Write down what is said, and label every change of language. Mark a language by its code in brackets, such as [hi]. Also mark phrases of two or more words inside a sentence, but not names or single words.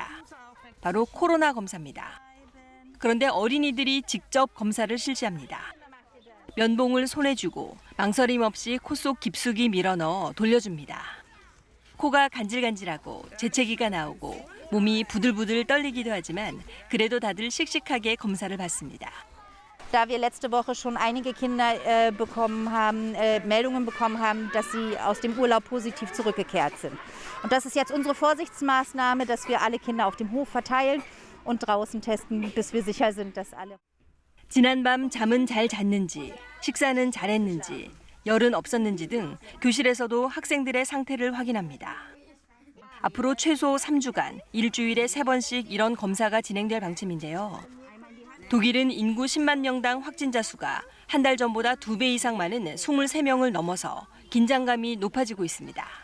[ko] 바로 코로나 검사입니다. 그런데 어린이들이 직접 검사를 실시합니다. 면봉을 손에 쥐고 망설임 없이 코 속 깊숙이 밀어넣어 돌려줍니다. 코가 간질간질하고 재채기가 나오고 몸이 부들부들 떨리기도 하지만 그래도 다들 씩씩하게 검사를 받습니다. [de] Da wir letzte Woche schon einige Kinder Meldungen bekommen haben, dass sie aus dem Urlaub positiv zurückgekehrt sind. Und das ist jetzt unsere Vorsichtsmaßnahme, dass wir alle Kinder auf dem Hof verteilen und draußen testen, bis wir sicher sind, dass alle. [ko] 지난밤 잠은 잘 잤는지, 식사는 잘했는지, 열은 없었는지 등 교실에서도 학생들의 상태를 확인합니다. 앞으로 최소 3주간 일주일에 3번씩 이런 검사가 진행될 방침인데요. 독일은 인구 10만 명당 확진자 수가 한 달 전보다 2배 이상 많은 23명을 넘어서 긴장감이 높아지고 있습니다.